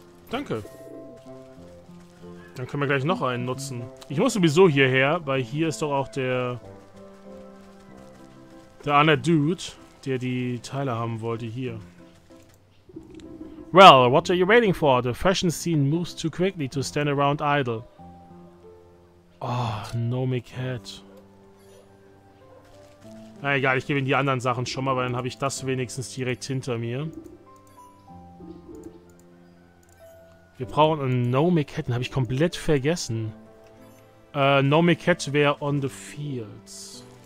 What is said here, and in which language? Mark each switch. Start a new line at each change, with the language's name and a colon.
German: Danke. Dann können wir gleich noch einen nutzen. Ich muss sowieso hierher, weil hier ist doch auch der andere Dude, der die Teile haben wollte, hier.
English: Well, what are you waiting for? The fashion scene moves too quickly to stand around idle. Oh, no make head.
German: Na egal, ich gebe ihm die anderen Sachen schon mal, weil dann habe ich das wenigstens direkt hinter mir. Wir brauchen einen No Make Head, den habe ich komplett vergessen. No Make Head wäre
English: on the fields.